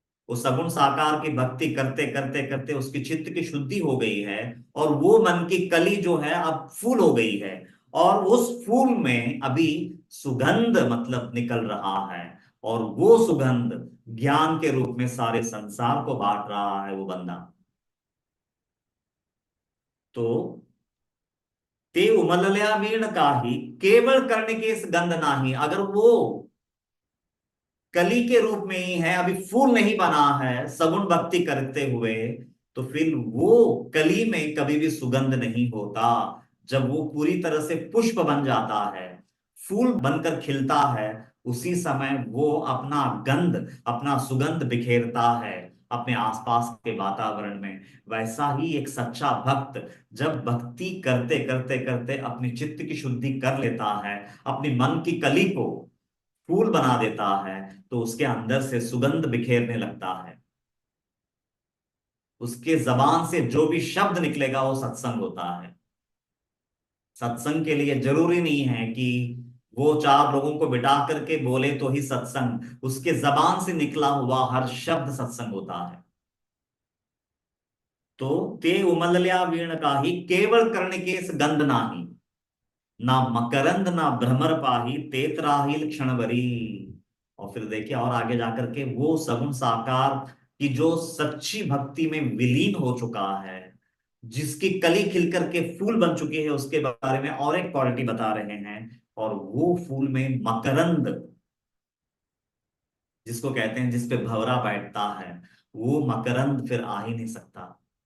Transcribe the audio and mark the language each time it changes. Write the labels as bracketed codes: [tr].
[hi] वो सगुण साकार की भक्ति करते करते करते उसकी चित्त की शुद्धि हो गई है, और वो मन की कली जो है अब फूल हो गई है। और उस फूल में अभी सुगंध मतलब निकल रहा है, और वो सुगंध ज्ञान के रूप में सारे संसार को बांट रहा है वो बंदा। [mr] तो ते उमलल्या वीण काही, केवल कर्णिकेश गंध नाही। [hi] अगर वो कली के रूप में ही है, अभी फूल नहीं बना है सगुण भक्ति करते हुए, तो फिर वो कली में कभी भी सुगंध नहीं होता। जब वो पूरी तरह से पुष्प बन जाता है, फूल बनकर खिलता है, उसी समय वो अपना गंध, अपना सुगंध बिखेरता है अपने आसपास के वातावरण में। वैसा ही एक सच्चा भक्त जब भक्ति करते करते करते अपनी चित्त की शुद्धि कर लेता है, अपनी मन की कली को फूल बना देता है, तो उसके अंदर से सुगंध बिखेरने लगता है। उसके जबान से जो भी शब्द निकलेगा वो सत्संग होता है। सत्संग के लिए जरूरी नहीं है कि वो चार लोगों को बिठा करके बोले तो ही सत्संग, उसके जबान से निकला हुआ हर शब्द सत्संग होता है। [mr] तो ते उमलल्या वीण काही, केवल कर्णिकेश गंध नाही, ना मकरंद ना भ्रमर पाही, तेत राहील क्षणभरी। [hi] और फिर देखिए और आगे जाकर के वो सगुण साकार की जो सच्ची भक्ति में विलीन हो चुका है, जिसकी कली खिल करके फूल बन चुकी है, उसके बारे में और एक क्वालिटी बता रहे हैं। और वो फूल में मकरंद, जिसको कहते हैं जिसपे भंवरा बैठता है, वो मकरंद फिर आ ही नहीं सकता।